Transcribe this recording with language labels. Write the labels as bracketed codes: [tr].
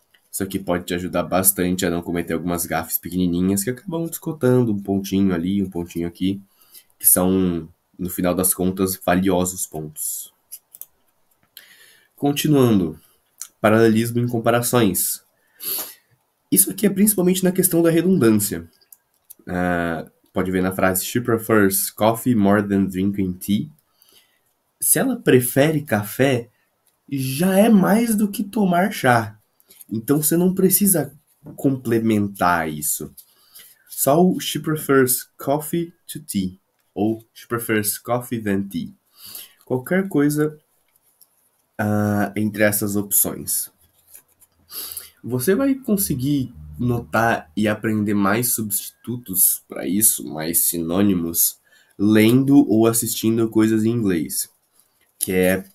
[pt] Isso aqui pode te ajudar bastante a não cometer algumas gafes pequenininhas que acabam descotando um pontinho ali, um pontinho aqui, que são, no final das contas, valiosos pontos. Continuando, paralelismo em comparações. Isso aqui é principalmente na questão da redundância. Pode ver na frase [en] She prefers coffee more than drinking tea. [pt] Se ela prefere café, já é mais do que tomar chá. Então você não precisa complementar isso. Só o [en] she prefers coffee to tea. Ou she prefers coffee than tea. [pt] Qualquer coisa entre essas opções. Você vai conseguir notar e aprender mais substitutos para isso, mais sinônimos, lendo ou assistindo coisas em inglês, que é